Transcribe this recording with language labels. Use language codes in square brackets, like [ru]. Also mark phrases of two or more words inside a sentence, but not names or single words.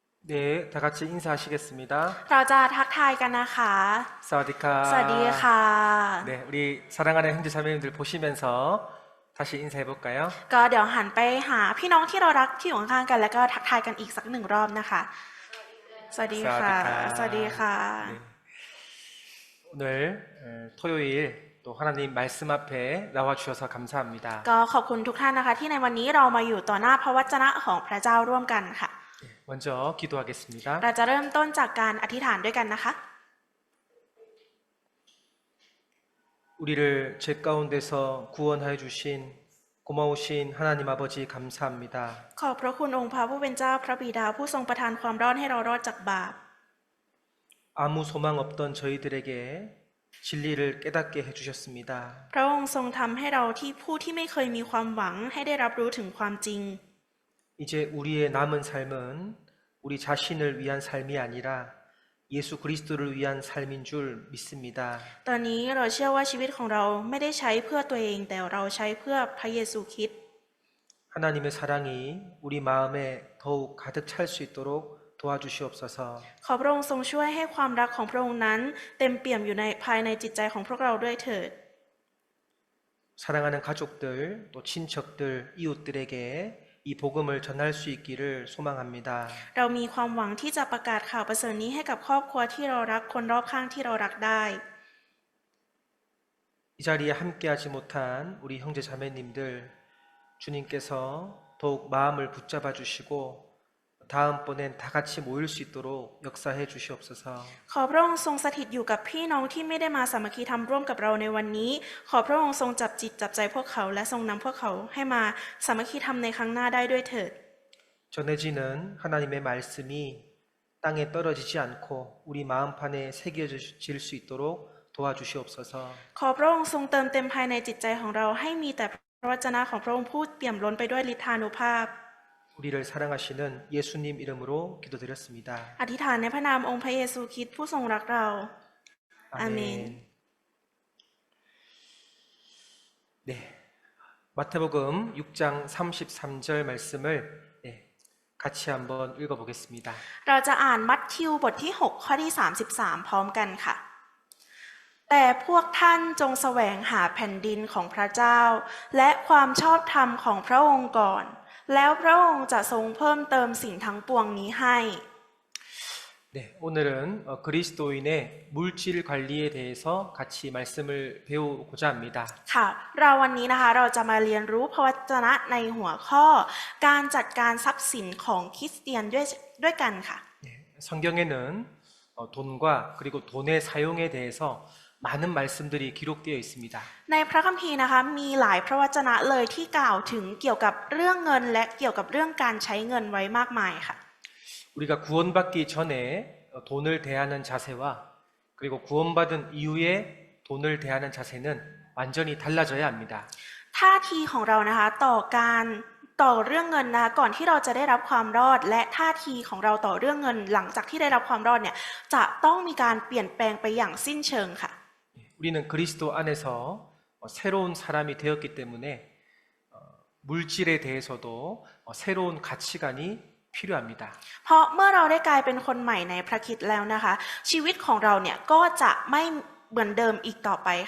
[ko] 네, 다 같이 인사하시겠습니다. [th] เราจะทักทายกันนะคะ 사와디카. สวัสดีค่ะ [ko] 네, 우리 사랑하는 형제 자매님들 보시면서 다시 인사해 볼까요? [th] ก็เดี๋ยวหันไปหาพี่น้องที่เรารักที่อยู่ข้างๆกันแล้วก็ทักทายกันอีกสักหนึ่งรอบนะคะ สวัสดีค่ะ สวัสดีค่ะ [ko] 네. 오늘 토요일 또 하나님 말씀 앞에 나와 주셔서 감사합니다. [th] ก็ขอบคุณทุกท่านนะคะที่ในวันนี้เรามาอยู่ต่อหน้าพระวจนะของพระเจ้าร่วมกันค่ะ [ko] 먼저 기도하겠습니다. [th] เราจะเริ่มต้นจากการอธิษฐานด้วยกันนะคะ [ko] 우리를 죄 가운데서 구원하여 주신 고마우신 하나님 아버지 감사합니다. [th] ขอบพระคุณองค์พระผู้เป็นเจ้าพระบิดาผู้ทรงประทานความรอดให้เรารอดจากบาป [ko] 아무 소망 없던 저희들에게 진리를 깨닫게 해주셨습니다. [th] พระองค์ทรงทำให้เราที่ผู้ที่ไม่เคยมีความหวังให้ได้รับรู้ถึงความจริง [ko] 이제 우리의 남은 삶은 우리 자신을 위한 삶이 아니라 예수 그리스도를 위한 삶인 줄 믿습니다. [th] ตอนนี้เราเชื่อว่าชีวิตของเราไม่ได้ใช้เพื่อตัวเองแต่เราใช้เพื่อพระเยซูคริสต์ [ko] 하나님의 사랑이 우리 마음에 더욱 가득 찰 수 있도록 도와주시옵소서. [th] ขอพระองค์ทรงช่วยให้ความรักของพระองค์นั้นเต็มเปี่ยมอยู่ในภายในจิตใจของพวกเราด้วยเถิด [ko] 사랑하는 가족들 또 친척들 이웃들에게 이 복음을 전할 수 있기를 소망합니다. [th] เรามีความหวังที่จะประกาศข่าวประเสริฐนี้ให้กับครอบครัวที่เรารักคนรอบข้างที่เรารักได้ [ko] 이 자리에 함께하지 못한 우리 형제 자매님들 주님께서 더욱 마음을 붙잡아 주시고 다음번엔 다 같이 모일 수 있도록 역사해 주시옵소서. [th] ขอพระองค์ทรงสถิตอยู่กับพี่น้องที่ไม่ได้มาสามัคคีธรรมร่วมกับเราในวันนี้ขอพระองค์ทรงจับจิตจับใจพวกเขาและทรงนำพวกเขาให้มาสามัคคีธรรมในครั้งหน้าได้ด้วยเถิด [ko] 전해지는 하나님의 말씀이 땅에 떨어지지 않고 우리 마음판에 새겨질 수 있도록 도와주시옵소서. [th] ขอพระองค์ทรงเติมเต็มภายในจิตใจของเราให้มีแต่พระวจนะของพระองค์พูดเปี่ยมล้นไปด้วยฤทธานุภาพ [ko] 우리를 사랑하시는 예수님 이름으로 기도드렸습니다. [th] อธิษฐานในพระนามองค์พระเยซูคริสต์ผู้ทรงรักเรา 아멘. [ko] 네, 마태복음 6장 33절 말씀을 같이 한번 읽어보겠습니다. [th] เราจะอ่านมัทธิวบทที่6ข้อที่33พร้อมกันค่ะ แต่พวกท่านจงแสวงหาแผ่นดินของพระเจ้าและความชอบธรรมของพระองค์ก่อนแล้วพระองค์จะทรงเพิ่มเติมสิ่งทั้งปวงนี้ให้ [ko] 네, 오늘은 그리스도인의 물질 관리에 대해서 같이 말씀을 배우고자 합니다. [th] ค่ะเราวันนี้นะคะเราจะมาเรียนรู้พระวจนะในหัวข้อการจัดการทรัพย์สินของคริสเตียนด้วยกันค่ะ [ko] 네, 성경에는 돈과 그리고 돈의 사용에 대해서 많은 말씀들이 기록되어 있습니다. [th] ในพระคัมภีร์นะคะมีหลายพระวจนะเลยที่กล่าวถึงเกี่ยวกับเรื่องเงินและเกี่ยวกับเรื่องการใช้เงินไว้มากมายค่ะ [ko] 우리가 구원받기 전에 돈을 대하는 자세와 그리고 구원받은 이후에 돈을 대하는 자세는 완전히 달라져야 합니다. [th] ท่าทีของเรานะคะต่อเรื่องเงินนะคะก่อนที่เราจะได้รับความรอดและท่าทีของเราต่อเรื่องเงินหลังจากที่ได้รับความรอดเนี่ยจะต้องมีการเปลี่ยนแปลงไปอย่างสิ้นเชิงค่ะ [ko] 우리는 그리스도 안에서 새로운 사람이 되었기 때문에 물질에 대해서도 새로운 가치관이 필요합니다. [th] เพราะเมื่อเราได้กลายเป็นคนใหม่ในพระคริสต์แล้วนะคะชีวิตของเราเนี่ยก็จะไม่เหมือนเดิมอีกต่อไปค่ะ